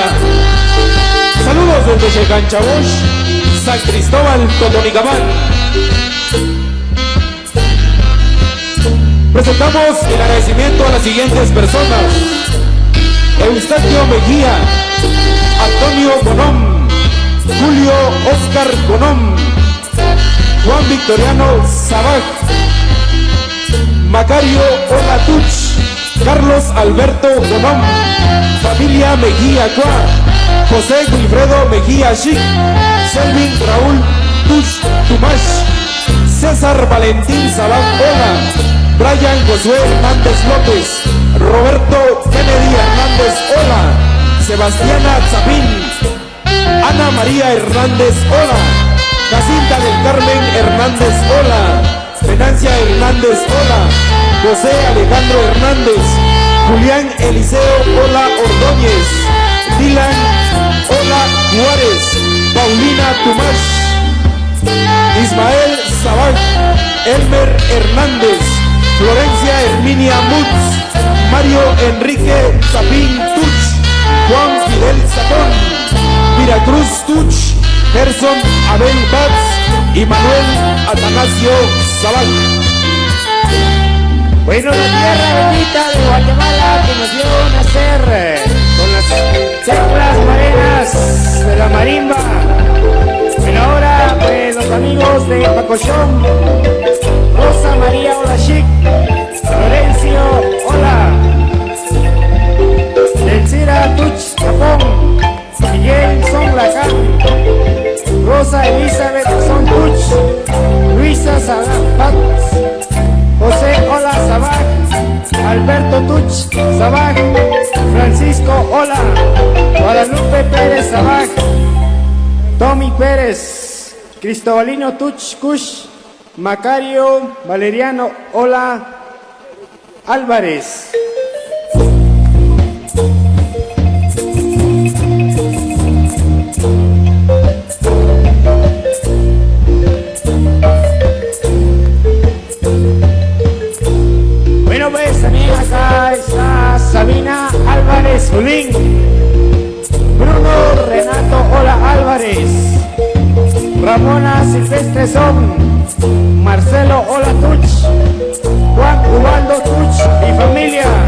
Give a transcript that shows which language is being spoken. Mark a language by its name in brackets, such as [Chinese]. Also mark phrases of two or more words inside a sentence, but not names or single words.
[Spanish] Saludos desde Checanchabosh, San Cristóbal, Totonicapán. Presentamos el agradecimiento a las siguientes personas: Eustaquio Mejía, Antonio Bonón, Julio Oscar Bonón, Juan Victoriano Sabaj, Macario Olatuch, Carlos Alberto Bonón, familia Mejía Cua, José Wilfredo Mejía Chic, Selvin Raúl Tuch Tumash, César Valentín Sabaj Ola, Brian Josué Hernández López, Roberto Kennedy Hernández Ola, Sebastiana Zapín, Ana María Hernández Ola, Jacinta del Carmen Hernández Ola, Venancia Hernández Ola, José Alejandro Hernández, Julián Eliseo Ola Ordóñez, Dylan Ola Juárez, Paulina Tumash, Ismael Sabaj, Elmer Hernández, Florencia Herminia Mutz, Mario Enrique Zapín Tuch, Juan Fidel Zapón, Miracruz Tuch, Gerson Abel Batz y Manuel Atanasio Zabal. Bueno, la tierra bendita de Guatemala que nos dio nacer con las teclas morenas de la marimba. Pero ahora, pues, los amigos de Pacochón, Rosa María Hola Chic, Florencio Hola, Elcira Tuch Japón, Miguel Son Lacan, Rosa Elizabeth Son Tuch, Luisa Sabat, José Hola Sabaj, Alberto Tuch Sabaj, Francisco Hola, Guadalupe Pérez Sabaj, Tommy Pérez, Cristobalino Tuch Kush, Macario Valeriano Hola Álvarez. Bueno, pues también acá está Sabina Álvarez Julín, Bruno Renato Hola Álvarez, Ramona Silvestre Son, Marcelo Hola Tuch, Juan Ubaldo Tuch y familia,